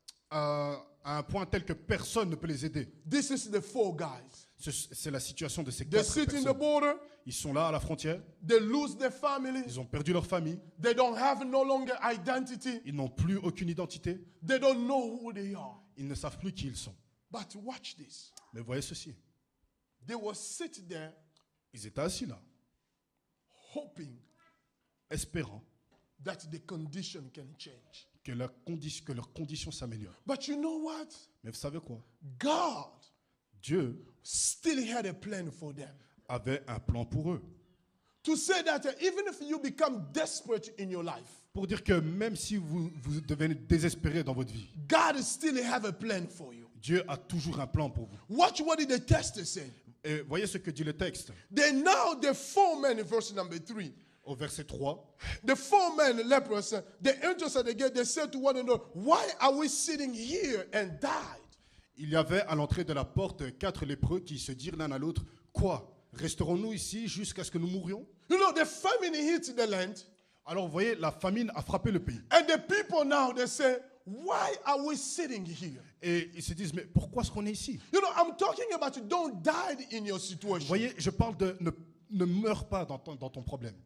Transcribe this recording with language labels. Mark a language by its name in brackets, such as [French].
[French] À un point tel que personne ne peut les aider. [English] This is the 4 guys. [French] C'est la situation de ces [English] They [French] 4 [English] sit in the [French] personnes. [English] border. [French] Ils sont là à la frontière, [English] They lose their family. [French] ils ont perdu leur famille, [English] They don't have no longer identity. [French] ils n'ont plus aucune identité, [English] They don't know who they are. [French] ils ne savent plus qui ils sont. [English] But watch this. [French] Mais voyez ceci, [English] They will sit there [French] ils étaient assis là, [English] hoping [French] espérant [English] that the condition can change. [French] que leurs conditions s'améliorent. [English] But you know what? [French] Mais vous savez quoi? [English] God [French] Dieu [English] still had a plan for them. [French] avait un plan pour eux. [English] To say that even if you become desperate in your life, [French] Pour dire que même si vous devenez désespéré dans votre vie, [English] God still have a plan for you. [French] Dieu a toujours un plan pour vous. [English] Watch what did the text say. [French] Et voyez ce que dit le texte [English] Then now the 4 men, verse number 3, [French] au verset 3. [English] the 4 men lepers, they entered the gate, they said to one another, why are we sitting here and died? [French] Il y avait à l'entrée de la porte 4 lépreux qui se dirent l'un à l'autre, quoi? Resterons-nous ici jusqu'à ce que nous mourions? [English] You know, the famine hit the land, [French] Alors vous voyez, la famine a frappé le pays. [English] and the people now, they say, why are we sitting here? [French] Et ils se disent, mais pourquoi est-ce qu'on est ici? [English] You know, I'm talking about don't die in your [French] Vous [English] situation. [French] voyez, je parle de ne meurs pas dans ton problème.